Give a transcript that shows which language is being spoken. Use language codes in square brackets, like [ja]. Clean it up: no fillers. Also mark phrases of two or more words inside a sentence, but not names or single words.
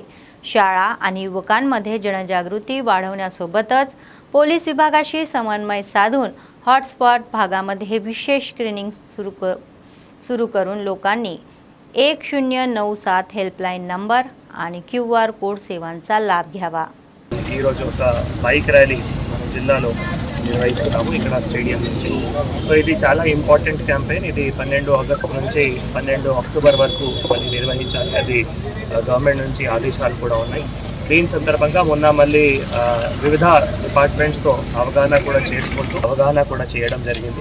[mr] शाळा आणि युवकांमध्ये जनजागृती वाढवण्यासोबतच पोलीस विभागाशी समन्वय साधून हॉटस्पॉट भागामध्ये विशेष स्क्रीनिंग सुरू करून लोकांनी 1097 [en] helpline number [mr] आणि [en] QR code [mr] सेवांचा लाभ घ्यावा. [te] ఈ రోజు ఒక [en] bike rally [te] మన జిల్లాలో నిర్వహిస్తున్నాము ఇక్కడ స్టేడియం నుంచి. సో ఇది చాలా [en] important campaign. [te] ఇది 12 ఆగస్టు నుంచి 12 అక్టోబర్ వరకు మళ్ళీ నిర్వహించాలి. అది గవర్నమెంట్ నుంచి ఆదేశాలు కూడా ఉన్నాయి. దీని సందర్భంగా మొన్న మళ్ళీ వివిధ డిపార్ట్మెంట్స్తో అవగాహన కూడా చేయడం జరిగింది.